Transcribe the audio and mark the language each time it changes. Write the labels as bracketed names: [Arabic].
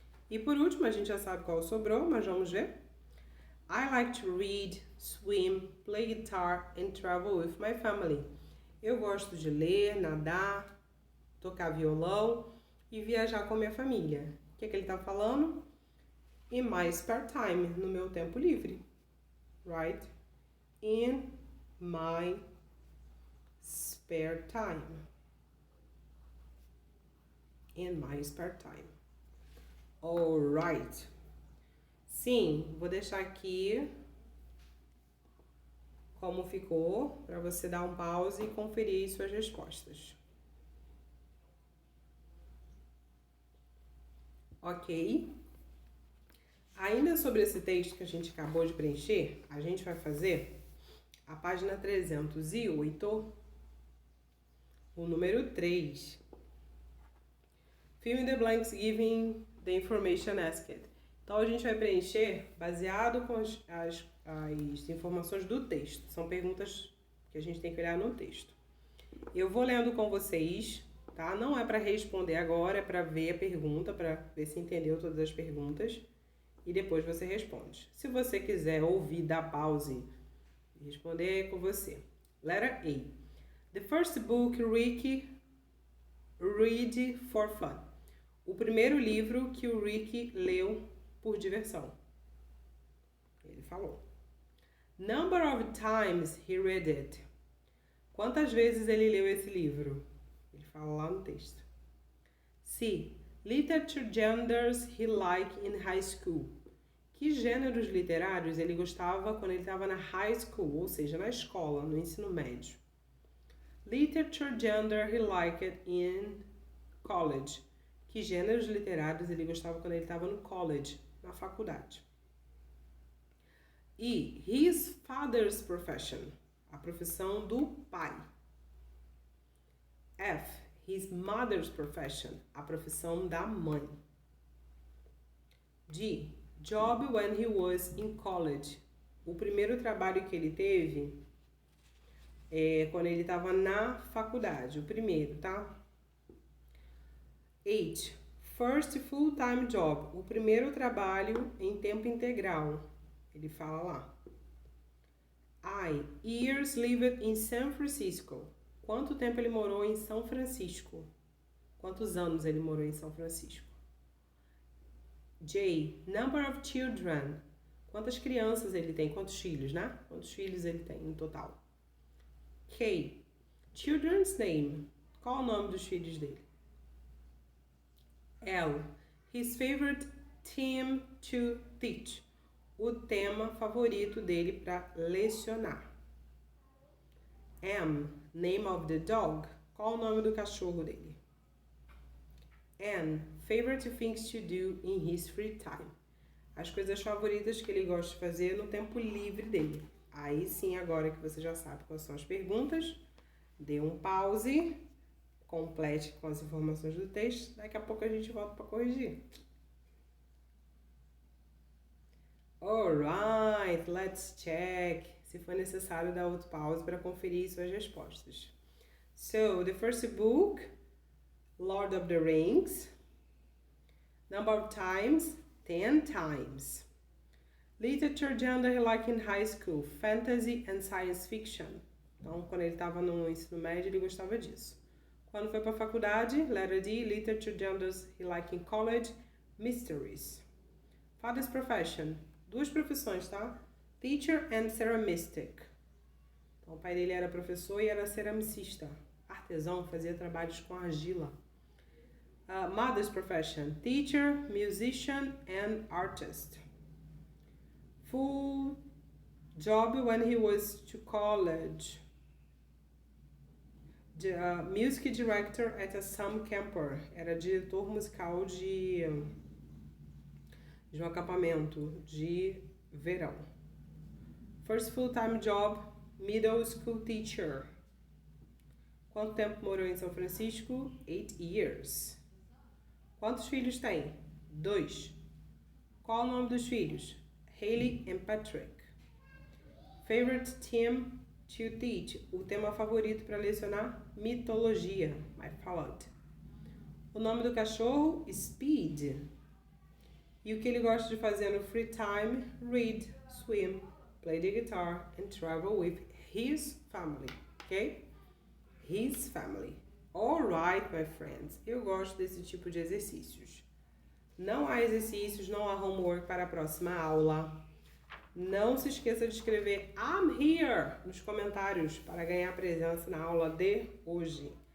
[Portuguese] E por último, a gente já sabe qual sobrou, mas vamos ver. [English] I like to read, swim, play guitar and travel with my family. [Portuguese] Eu gosto de ler, nadar, tocar violão e viajar com minha família. O que ele está falando? [English] In my spare time, [Portuguese] no meu tempo livre. [English] Right? In my spare time. In my spare time. Alright. [Portuguese] Sim, vou deixar aqui como ficou para você dar um pause e conferir suas respostas. Ok? Ainda sobre esse texto que a gente acabou de preencher, a gente vai fazer a página 308, o número 3. [English] Fill in the blanks giving the information asked. [Portuguese] Então, a gente vai preencher baseado com as informações do texto. São perguntas que a gente tem que olhar no texto. Eu vou lendo com vocês, tá? Não é para responder agora, é para ver a pergunta, para ver se entendeu todas as perguntas. E depois você responde. Se você quiser ouvir, dar pause e responder, é com você. [English] Letter A. The first book Ricky read for fun. [Portuguese] O primeiro livro que o Ricky leu por diversão. Ele falou. [English] Number of times he read it. [Portuguese] Quantas vezes ele leu esse livro? Ele fala lá no texto. C. [English] Literature genders he liked in high school. [Portuguese] Que gêneros literários ele gostava quando ele estava na high school, ou seja, na escola, no ensino médio? [English] Literature gender he liked in college. [Portuguese] Que gêneros literários ele gostava quando ele estava no college, na faculdade? E [English] his father's profession. [Portuguese] A profissão do pai. F. [English] his mother's profession, [Portuguese] a profissão da mãe. [English] D, job when he was in college. [Portuguese] O primeiro trabalho que ele teve quando ele estava na faculdade, o primeiro, tá? H, [English] first full-time job, [Portuguese] o primeiro trabalho em tempo integral. Ele fala lá. [English] I, years lived in San Francisco. [Portuguese] Quanto tempo ele morou em São Francisco? Quantos anos ele morou em São Francisco? J, [English] number of children. [Portuguese] Quantas crianças ele tem? Quantos filhos, né? Quantos filhos ele tem no total? K, [English] children's name. [Portuguese] Qual o nome dos filhos dele? [English] L, his favorite theme to teach. [Portuguese] O tema favorito dele para lecionar. [English] M, name of the dog. [Portuguese] Qual o nome do cachorro dele? [English] N, favorite things to do in his free time. [Portuguese] As coisas favoritas que ele gosta de fazer no tempo livre dele. Aí sim, agora que você já sabe quais são as perguntas, dê um pause, complete com as informações do texto, daqui a pouco a gente volta para corrigir. [English] Alright, let's check. [Portuguese] Se for necessário, dá outro pause para conferir suas respostas. [English] So, the first book, Lord of the Rings. Number of times, 10 times. Literature genre he liked in high school, fantasy and science fiction. [Portuguese] Então, quando ele estava no ensino médio, ele gostava disso. Quando foi para a faculdade, [English] letter D, literature genres he liked in college, mysteries. Father's profession, [Portuguese] duas profissões, tá? [English] Teacher and ceramistic. [Portuguese] Então, o pai dele era professor e era ceramicista. Artesão, fazia trabalhos com argila. [English] Mother's profession, teacher, musician and artist. Full job when he was to college. Music director at a summer camper. [Portuguese] Era diretor musical de um acampamento de verão. [English] First full-time job, middle school teacher. [Portuguese] Quanto tempo morou em São Francisco? [English] 8 years. [Portuguese] Quantos filhos tem? 2. Qual o nome dos filhos? Hailey and Patrick. [English] Favorite theme to teach. [Portuguese] O tema favorito para lecionar? Mitologia. Mythology. O nome do cachorro? Speed. E o que ele gosta de fazer no free time? [English] Read, swim, play the guitar and travel with his family. Ok? His family. Alright, my friends. [Portuguese] Eu gosto desse tipo de exercícios. Não há exercícios, não há homework para a próxima aula. Não se esqueça de escrever [English] I'm here [Portuguese] nos comentários para ganhar presença na aula de hoje.